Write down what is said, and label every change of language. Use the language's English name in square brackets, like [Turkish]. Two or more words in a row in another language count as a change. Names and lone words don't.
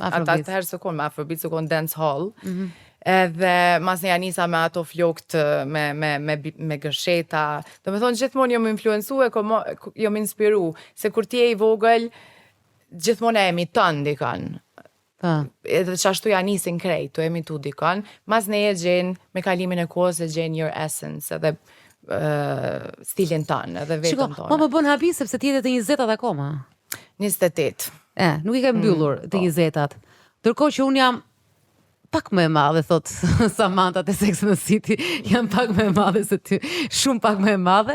[Albanian] Ata të herë së konë me Afrobeats, së konë dance hall. Edhe mas ne janisa me ato flokët me gërsheta. Do me thonë gjithmonë jom influencu e jom inspiru. Se kur ti e i vogël, gjithmonë e emiton dikon. Edhe qashtu ja nisin krejt, tu emitu dikon, mas ne e gjen me kalimin e kohës e gjen [English] your essence, [Albanian] edhe stilin tonë, edhe vetën tonë. Më bën habi sepse ti jete të 20-at akoma. 28. Nuk i ke mbyllur të 20-at. Ndërkohë që unë jam pak më e madhe, thot Samantha te Sex and the City, jam pak më e madhe se ty, shumë pak më e madhe.